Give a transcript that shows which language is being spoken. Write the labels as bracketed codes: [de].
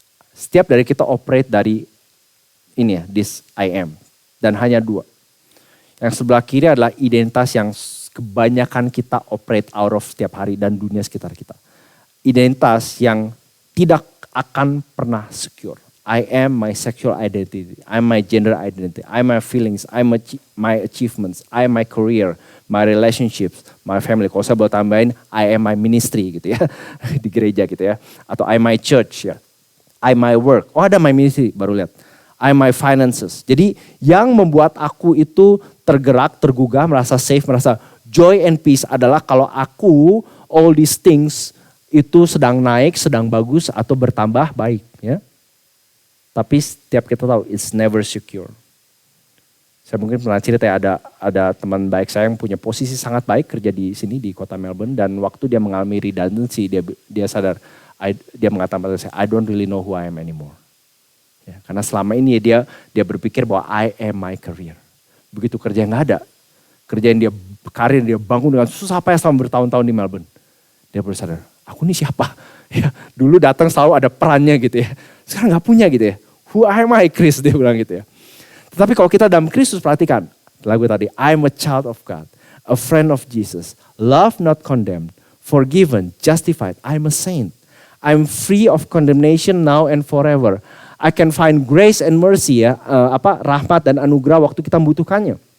[id] Setiap dari kita operate dari ini ya, [en] this I am. [id] Dan hanya dua. Yang sebelah kiri adalah identitas yang kebanyakan kita [en] operate out of [id] setiap hari dan dunia sekitar kita. Identitas yang tidak akan pernah secure. [en] I am my sexual identity, I'm my gender identity, I'm my feelings, I'm my achievements, I'm my career, my relationships, my family. [id] Kalau saya boleh tambahin, [en] I am my ministry [id] gitu ya, di gereja gitu ya. [en] Atau I my church ya, I my work. Oh ada my ministry, [id] baru lihat. [en] I my finances. [id] Jadi yang membuat aku itu tergerak, tergugah, merasa safe, merasa [en] joy and peace [id] adalah kalau aku [en] all these things [id] itu sedang naik, sedang bagus atau bertambah baik ya. Tapi setiap kita tahu [en] it's never secure. [id] Saya mungkin pernah cerita ya, ada teman baik saya yang punya posisi sangat baik kerja di sini di kota Melbourne, dan waktu dia mengalami redundancy dia sadar, dia mengatakan pada saya, [en] I don't really know who I am anymore. [id] Ya, karena selama ini dia berpikir bahwa [en] I am my career. [id] Begitu kerja nggak ada, kerja yang dia bangun dengan susah payah selama bertahun-tahun di Melbourne. Dia baru sadar, aku ini siapa? Ya, dulu datang selalu ada perannya gitu ya. Sekarang gak punya gitu ya. [en] Who am I, Chris? [id] Dia bilang gitu ya. Tetapi kalau kita dalam Kristus, perhatikan lagu tadi. [en] I'm a child of God, a friend of Jesus, loved not condemned, forgiven, justified. I'm a saint. I'm free of condemnation now and forever. I can find grace and mercy ya, [id] rahmat dan anugerah waktu kita membutuhkannya.